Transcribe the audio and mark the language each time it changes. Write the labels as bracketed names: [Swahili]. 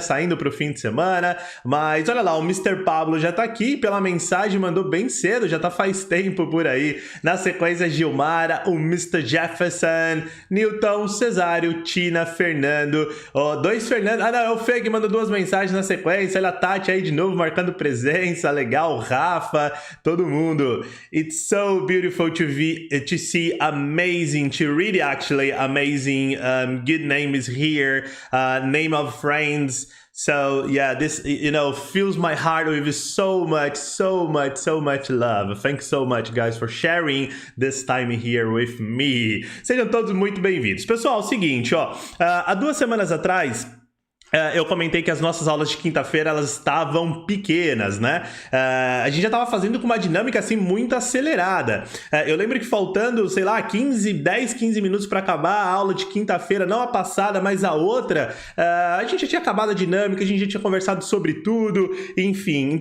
[Portuguese] Saindo pro fim de semana. Mas olha lá, o Mr. Pablo já tá aqui pela mensagem, mandou bem cedo, já tá faz tempo por aí. Na sequência, Gilmara, o Mr. Jefferson, Newton, Cesário, Tina, Fernando. Dois Fernando. Ah, não, é o Fê que mandou duas mensagens na sequência. Olha a Tati aí de novo, marcando presença, legal, Rafa, todo mundo. [English] It's so beautiful to see amazing, to really actually amazing good names here, name of friends. So yeah, this, fills my heart with so much love. Thanks so much, guys, for sharing this time here with me. [Portuguese] Sejam todos muito bem-vindos. Pessoal, é o seguinte, há 2 semanas atrás, eu comentei que as nossas aulas de quinta-feira, elas estavam pequenas, né? A gente já estava fazendo com uma dinâmica, assim, muito acelerada. Eu lembro que faltando, sei lá, 10, 15 minutos para acabar a aula de quinta-feira, não a passada, mas a outra, a gente já tinha acabado a dinâmica, a gente já tinha conversado sobre tudo, enfim.